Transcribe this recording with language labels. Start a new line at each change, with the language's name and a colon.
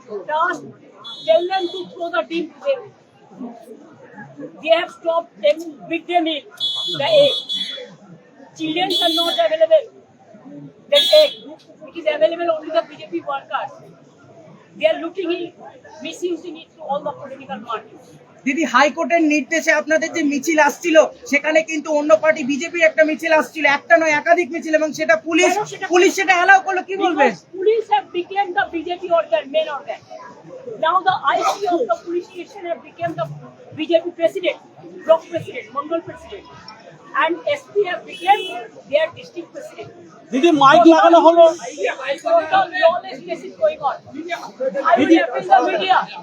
English: Just tell them to throw the deep well. They have stopped taking midday meal, the egg. Children are not available. That egg, it is available only the BJP workers. They are looting it, misusing it to all the political parties.
Bangla: দিদি হাইকোর্টের নির্দেশে আপনাদের যে মিছিল আসছিল সেখানে কিন্তু অন্য পার্টি বিজেপির একটা মিছিল আসছিল, একটা নয় একাধিক মিছিল, এবং সেটা পুলিশ সেটা অ্যালাউ করলো, কি বলবেন?
English: Because police have become the BJP organ, main organ. Now the IC of the police station have become the BJP president, block president, Mongol president, and SP have become their district president.
Bangla: দিদি mic লাগানো হলো
English: Total lawless case is going on. I will appeal the media.